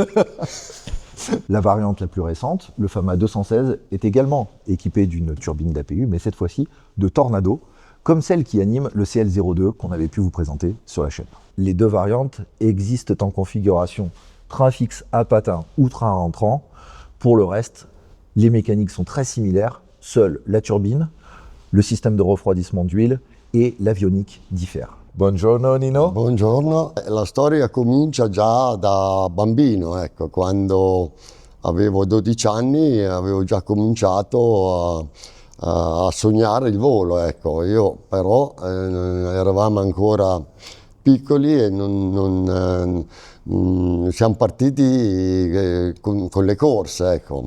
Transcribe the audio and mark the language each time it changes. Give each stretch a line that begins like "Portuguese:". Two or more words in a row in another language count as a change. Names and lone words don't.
French: La variante la plus récente, le Fama 216, est également équipé d'une turbine d'APU, mais cette fois-ci de Tornado, comme celle qui anime le CL02 qu'on avait pu vous présenter sur la chaîne. Les 2 variantes existent en configuration train fixe à patins ou train rentrant. Pour le reste, les mécaniques sont très similaires, seule la turbine, le système de refroidissement d'huile et l'avionique diffèrent.
Italian: Buongiorno Nino. Buongiorno, la storia comincia già da bambino, ecco, quando avevo 12 anni avevo già cominciato a sognare il volo, ecco. Io però eravamo ancora piccoli e non siamo partiti con le corse, ecco.